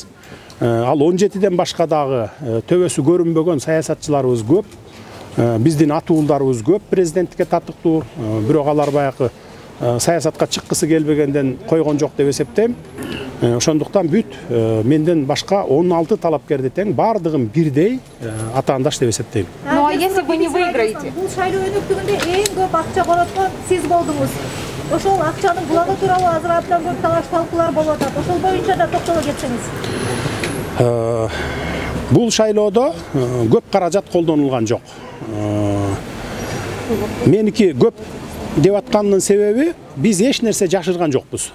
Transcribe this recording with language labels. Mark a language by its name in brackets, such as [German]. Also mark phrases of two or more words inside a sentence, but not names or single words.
[Kyrgyz] Ал 17ден башка дагы төбөсү көрүнбөгөн саясатчыларыбыз көп. Биздин атуулдарыбыз көп президенттикке татыктуу. Бирок алар баягы саясатка чыккысы келбегенден койгон жок деп эсептейм. Ошондуктан бүт менден башка 16 талапкерди тең бардыгын бирдей атаандаш деп эсептейм. [Russian] Ну а если вы не выиграете? [Kyrgyz] Бул шайлоо өнөктүгүндө эң көп акча короткон сиз болдуңуз. Ошол акчанын булагы тууралуу азыр абдан көп талаш-талкуулар болуп атат. Ошол боюнча да токтоло кетсеңиз. Бул шайлоодо көп каражат колдонулган жок. Меники көп деп аткандын себеби биз эч нерсе жашырган жокпуз.